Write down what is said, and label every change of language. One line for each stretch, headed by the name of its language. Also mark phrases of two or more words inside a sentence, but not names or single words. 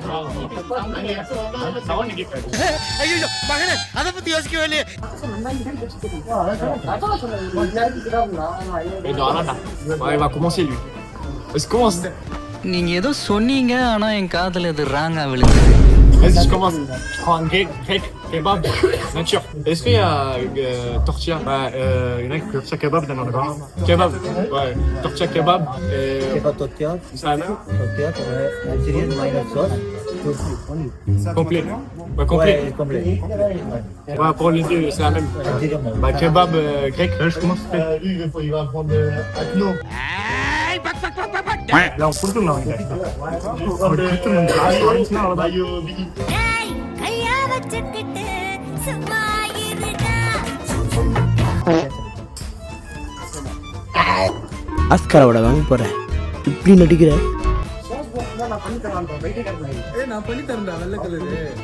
Tamil: ஐயோ மகனே, அத பத்தி யோசிக்கவே இல்லையே. நீங்க ஏதோ சொன்னீங்க, ஆனா என் காதுல இது ராங்கா விழுது.
French: Vas-y, je commence. Je prends un grec kebab nature. Est-ce qu'il y a tortilla? Il y en a tortilla kebab dans le grand. Kebab, ouais. Tortilla kebab. Tortilla, Salade. tortilla, Algérienne minus sauce. Complet. Ouais, complet. Ouais, complet. Ouais, pour les deux, c'est la même. Bah, kebab grec. Je commence. Il va prendre Agno. Là, on fout tout là.
Tamil: அஸ்கரோட வாங்க போறேன். இப்படி நடிக்கிற? நான் பண்ணி தரேன்டா, வெள்ளை கலரு.